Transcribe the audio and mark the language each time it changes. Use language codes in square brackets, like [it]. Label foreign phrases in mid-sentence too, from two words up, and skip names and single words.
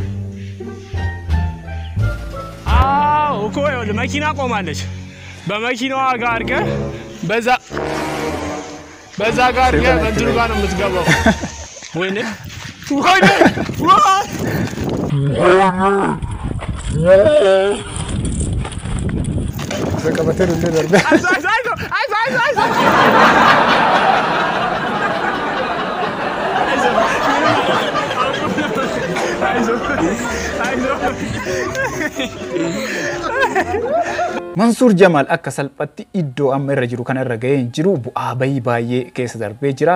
[am] አዎ እኮ ይኸውልህ መኪና ቆማለች። በመኪናዋ ጋር አድርገህ በዛ ጋር አድርገህ በእንትኑ ጋር ነው የምትገባው። ወይኔ በቀበተሩ እንደደርበ [om] Mansuur Jamaal akka salphatti iddoo amma irra jiru kana irra ga'ee hin jiru bu'aa bayii baay'ee keessa darbee jira.